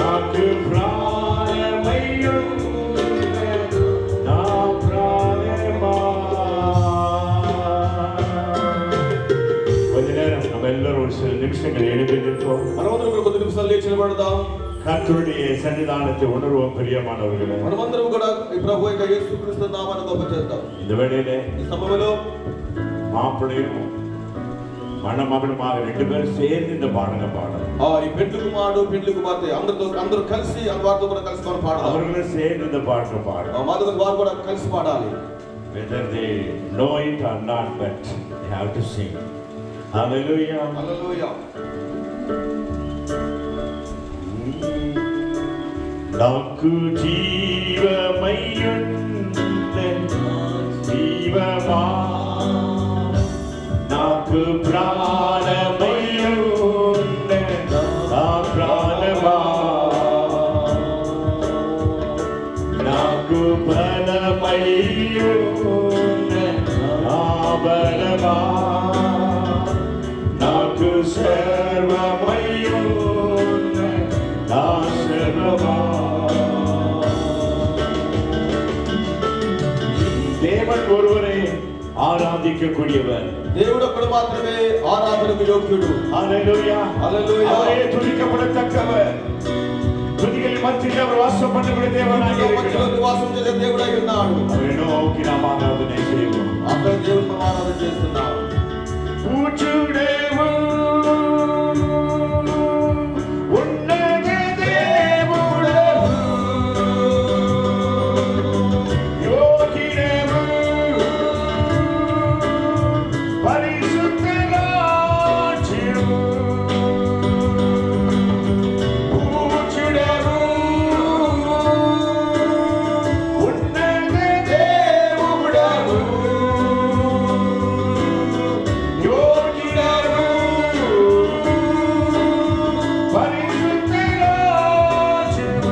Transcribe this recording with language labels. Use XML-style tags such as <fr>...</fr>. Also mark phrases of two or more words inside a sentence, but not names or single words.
<te>నాకు ప్రాణమయ్యుండే నా ప్రాణమా.</te> <ta>కొంచె நேரம் நம்ம எல்லாரும் ஒரு சில நிமிஷங்கள் எழுதி நிற்போம்.</ta> <te>మనమందరం కూడా కొద్ది నిమిషాలు లేచి నిలబడదాం.</te> <ta>கர்த்தருடைய சன்னிதானத்தை உணர்வோம் பிரியமானவர்களே.</ta> <te>మనమందరం కూడా ఈ ప్రభు యొక్క యేసుక్రీస్తు నామాన్ని గొప్ప చేద్దాం.</te> <ta>இந்த வேளையிலே</ta> <te>ఈ సమయంలో</te> <ta>மாப்பிள்ளையும் மணமகனுமாக 2 பேரும் சேர்ந்து இந்த பாடலை பாடலாம்.</ta> <te>ఈ పెళ్లి కుమారుడు పెళ్లి కుమార్తె అందరూ కలిసి వారితో కూడా కలిసి మనం పాడాలి.</te> <ta>அவர்களும் சேர்ந்து இந்த பாடலை பாடலாம்.</ta> <te>మాతో వారు కూడా కలిసి పాడాలి.</te> <en>Whether they know it or not, but they have to sing. Hallelujah. Hallelujah.</en> <te>నాకు జీవమయ్యుండే జీవమా నాకు ప్రాణమయ్యుండే నా ప్రాణమా నాకు బలమయ్యుండే నా బలమా నాకు సర్వమయ్యుండే నా సర్వమా.</te> <ta>தேவன் ஒருவரே ஆராதிக்கக்கூடியவர்.</ta> <te>దేవుడు ఒక్కడు మాత్రమే ఆరాధనకు యోగ్యుడు. హల్లెలూయా. హల్లెలూయా.</te> <ta>அவரே துதிக்கப்படத்தக்கவர். துதிகளின் மத்தியில் அவர் வாசம் பண்ணக்கூடிய தேவனாக இருக்கிறார்.</ta> <te>వాసం చేసే దేవుడై ఉన్నాడు.</te> <ta>அவரை நோக்கி நாம் ஆராதனை செய்வோம்.</ta> <te>అక్కడ దేవుని మనం ఆరాధన చేస్తున్నాం. పూజుడేవు ఉన్నత దేవుడేవు యోగిడేవు పరిశుద్ధ రాజ్యము పూజుడేవు ఉన్నత దేవుడేవు యోగిడేవు పరిశుద్ధ రాజ్యము.</te>